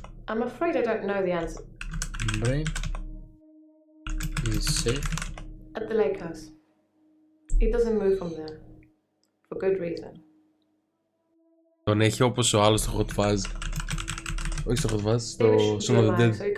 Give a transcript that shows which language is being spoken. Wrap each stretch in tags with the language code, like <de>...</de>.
<en>I'm afraid I don't know the answer. Brain. Is safe. At the lake house. He doesn't move from there. For good reason.</en> <el>Τον έχει όπως ο άλλος στο Hot Fuzz. Όχι στο Hot Fuzz, στο Son of the Dead.</el>